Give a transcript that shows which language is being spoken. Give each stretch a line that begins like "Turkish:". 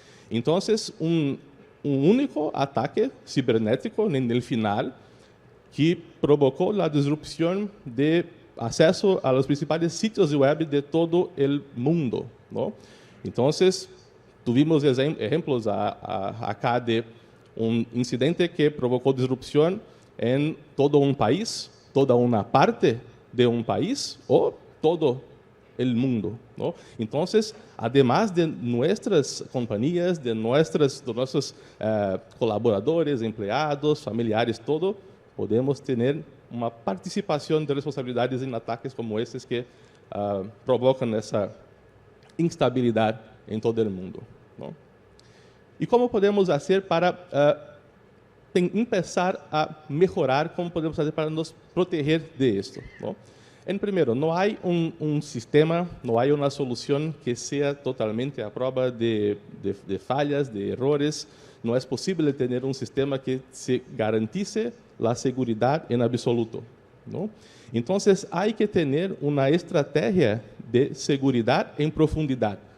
Spanish: Entonces, un único ataque cibernético en el final que provocó la disrupción de acceso a los principales sitios web de todo el mundo, ¿no? Entonces, tuvimos ejemplos acá de un incidente que provocó disrupción en todo un país, toda una parte de un país o todo el mundo, ¿no? Entonces, además de nuestras compañías, de nuestros colaboradores, empleados, familiares, todo, podemos tener
Portuguese: uma participação de responsabilidades em ataques como esses que provocam essa instabilidade em todo o mundo, não? E como podemos fazer para começar a melhorar, como podemos fazer para nos proteger de isto, não?
Spanish: En primero, no hay un sistema, no hay una solución que sea totalmente a prueba de fallas, de errores. No es posible tener un sistema que se garantice la seguridad en absoluto, ¿no? Entonces, hay que tener una estrategia de seguridad en profundidad.